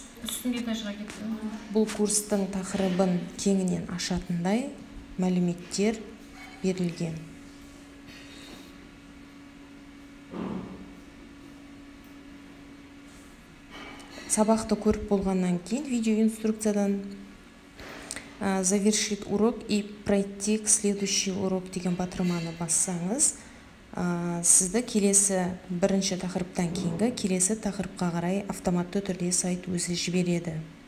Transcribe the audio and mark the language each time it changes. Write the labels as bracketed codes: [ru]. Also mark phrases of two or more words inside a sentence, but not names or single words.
[kk] Бұл курстың тақырыбын кеңінен ашатындай мәліметтер берілген. Сабақты көріп болғаннан кейін видео инструкциядан [ru] завершить урок и пройти к следующий урок [kk] деген батырманы бассаңыз, сізді келесі бірінші тақырыптан кейінгі келесі тақырыпқа қарай автоматты түрде сайт өзі жібереді.